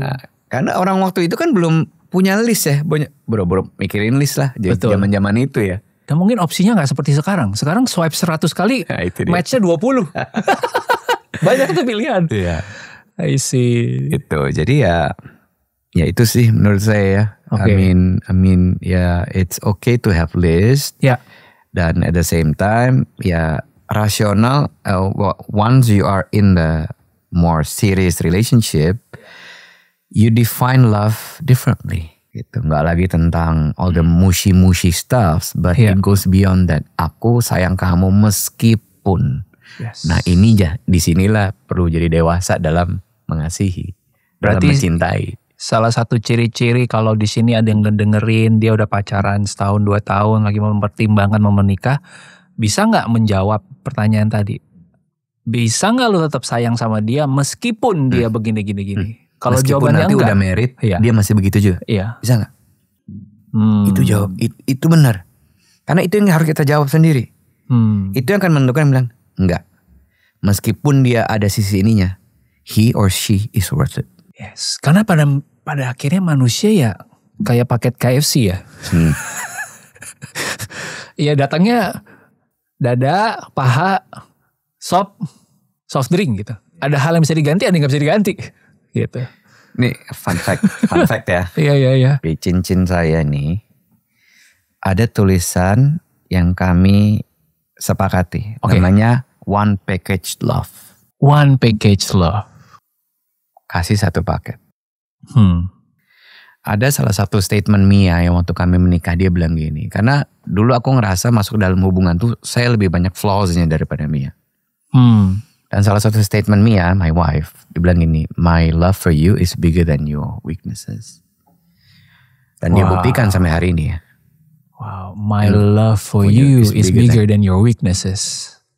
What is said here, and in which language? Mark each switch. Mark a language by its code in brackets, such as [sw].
[id] Nah, karena orang waktu itu kan belum punya list ya. Bro mikirin list lah zaman-zaman itu ya. Dan mungkin opsinya gak seperti sekarang. Sekarang swipe 100 kali matchnya 20. Banyak tuh pilihan. Iya. [en] I see. [id] Itu jadi ya itu sih menurut saya ya. [en] Okay. I mean ya it's okay to have list. [id] Ya. Dan [en] at the same time [id] ya rasional [en] once you are in the more serious relationship you define love differently. [id] Gitu. Nggak lagi tentang [en] all the mushy stuff, but it goes beyond that. [id] Aku sayang kamu meskipun. [en] Yes. [id] Nah ini disinilah perlu jadi dewasa dalam mengasihi, dalam mencintai. Salah satu ciri-ciri kalau di sini ada yang ngedengerin dia udah pacaran setahun 2 tahun lagi mempertimbangkan mau menikah, bisa nggak menjawab pertanyaan tadi? bisa nggak lu tetap sayang sama dia meskipun dia begini. Kalau jawabannya nanti enggak, udah married, dia masih begitu juga. Iya. Bisa nggak? Itu jawab, itu benar. Karena itu yang harus kita jawab sendiri. Itu yang akan menentukan, bilang enggak. Meskipun dia ada sisi ininya, [en] he or she is worth it. Yes, [id] karena pada akhirnya manusia ya kayak paket KFC ya. Iya, datangnya dada, paha, sop, soft drink gitu. Ada hal yang bisa diganti, ada yang nggak bisa diganti, gitu. Nih fun fact ya. Iya. Di cincin saya nih ada tulisan yang kami sepakati, namanya One Package Love. [en] One Package Love. [id] Kasih satu paket. Ada salah satu statement Mia yang waktu kami menikah, dia bilang gini, karena dulu aku ngerasa masuk dalam hubungan tuh saya lebih banyak flaws-nya daripada Mia. Dan salah satu statement Mia, [en] my wife, [id] dia bilang gini, [en] my love for you is bigger than your weaknesses. [id] Dan dia buktikan sampai hari ini ya. Wow, my love for you is bigger than your weaknesses.